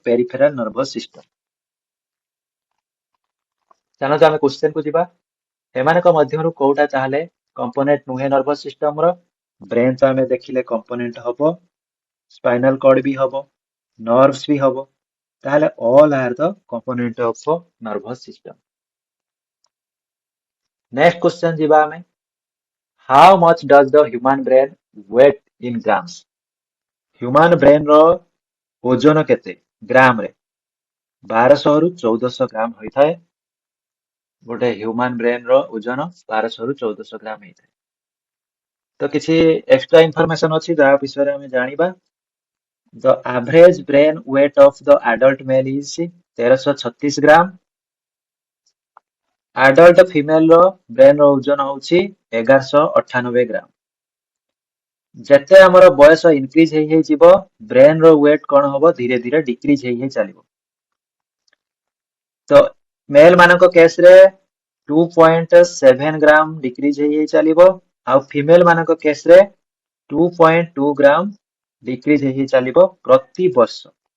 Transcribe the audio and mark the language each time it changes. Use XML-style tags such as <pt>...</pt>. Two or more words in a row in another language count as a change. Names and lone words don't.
<en>peripheral nervous system.</en> <or>ଚାଲନ୍ତୁ ଆମେ କ୍ୱେଶ୍ଚନ କୁ ଯିବା। ଏମାନଙ୍କ ମଧ୍ୟରୁ କୋଉଟା ତାହେଲେ କମ୍ପୋନେଣ୍ଟ ନୁହେଁ</or> <en>nervous system</en> <or>ର? ବ୍ରେନ୍ ତ ଆମେ ଦେଖିଲେ କମ୍ପୋନେଣ୍ଟ ହବ,</or> <en>spinal cord</en> <or>ବି ହବ, ନର୍ଭସ ବି ହବ।</or> <en>ତାହେଲେ all are the component of nervous system. Next question</en> <or>ଯିବା ଆମେ।</or> <en>How much does the human brain weight in grams? Human brain</en> <or>ର ଓଜନ କେତେ ଗ୍ରାମ ରେ? 1200 ରୁ 1400 ଗ୍ରାମ ହୋଇଥାଏ। ଗୋଟେ</or> <en>human brain</en> <or>ର ଓଜନ 1200 ରୁ 1400 ଗ୍ରାମ ହେଇଥାଏ। ତ କିଛି</or> <en>extra information</en> <or>ଅଛି, ଯାହା ବିଷୟରେ ଆମେ ଜାଣିବା।</or> <en>The average brain weight of the adult male is 1336 ଗ୍ରାମ। adult female</en> <or>ର ବ୍ରେନ ର ଓଜନ ହଉଛି 1198 ଗ୍ରାମ। ଯେତେ ଆମର ବୟସ ଇନକ୍ରିଜ ହେଇଯିବ, ବ୍ରେନ ର ୱେଟ କଣ ହବ? ଧୀରେ ଧୀରେ ଡିକ୍ରିଜ ହେଇ ଚାଲିବ। ତ ମେଲ ମାନଙ୍କ କେସ ରେ 2.7 ଗ୍ରାମ ଡିକ୍ରିଜ ହେଇ ଚାଲିବ, ଆଉ ଫିମେଲ ମାନଙ୍କ କେସ ରେ 2.2 ଗ୍ରାମ ଡିକ୍ରିଜ ହେଇ ଚାଲିବ ପ୍ରତି ବର୍ଷ।</or>